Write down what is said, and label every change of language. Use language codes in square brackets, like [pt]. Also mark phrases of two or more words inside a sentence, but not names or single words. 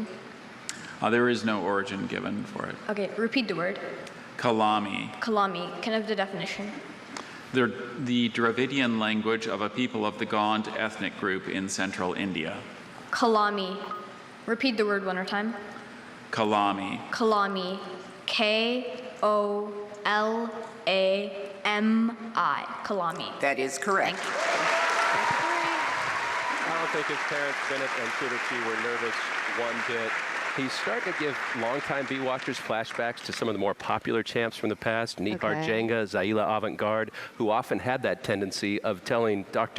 [en] There is no origin given for it. Okay, repeat the word. Kalami. Kalami, can I have the definition? They're the Dravidian language of a people of the Gond ethnic group in central India. Kalami, repeat the word one more time. Kalami. Kalami, K-O-L-A-M-I, Kalami. That is correct. I don't think his parents, Bennett and Chiruchi, were nervous one bit. He's starting to give longtime bee watchers flashbacks to some of the more popular champs from the past, Nihar Jenga, Zaila Avant-Garde, who often had that tendency of telling Dr.